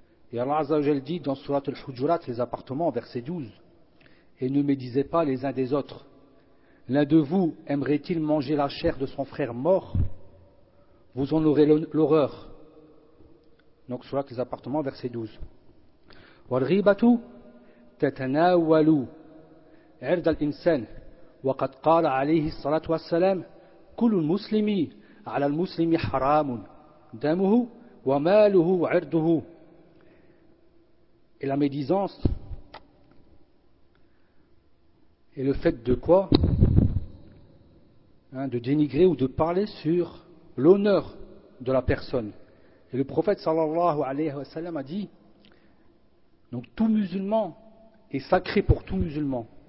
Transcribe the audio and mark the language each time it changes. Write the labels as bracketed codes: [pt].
[fr] Et Allah Azza wa Jalla dit dans Surat al-Hujurat, les appartements, verset 12, « Et ne médisez pas les uns des autres. L'un de vous aimerait-il manger la chair de son frère mort ? Vous en aurez l'horreur. » Donc Surat les appartements, verset 12. [ar] « وَالْغِيبَةُ تَتَنَاوَلُوا عِرْدَ الْإِنسَانِ وَقَدْ قَالَ عَلَيْهِ الصَّلَاةُ وَالسَّلَامُ كل المسلم على المسلم حرام دمه وماله وعرضه. [fr] Et la médisance est le fait de quoi? De dénigrer ou de parler sur l'honneur de la personne. Et le prophète sallallahu alayhi wa sallam a dit, donc tout musulman est sacré pour tout musulman.